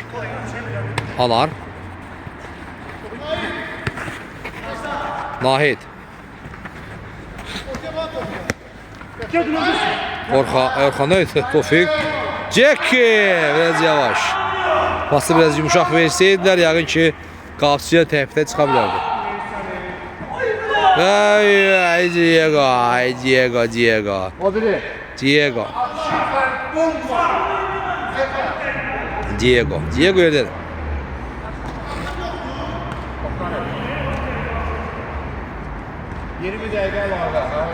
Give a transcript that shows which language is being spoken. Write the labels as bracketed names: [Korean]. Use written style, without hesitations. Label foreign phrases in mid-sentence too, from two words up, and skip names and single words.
[Turkish] Anar. Nahid. Orhan neydi? Tofik. Ceki. Biraz yavaş. Pası biraz yumuşak verseydiler yakın ki [Azerbaijani] Qapçıya təpdə çıxa bilərdi. [Turkish] Diego. O biri. [Azerbaijani] Diego yerdə. [Turkish] Dakika var.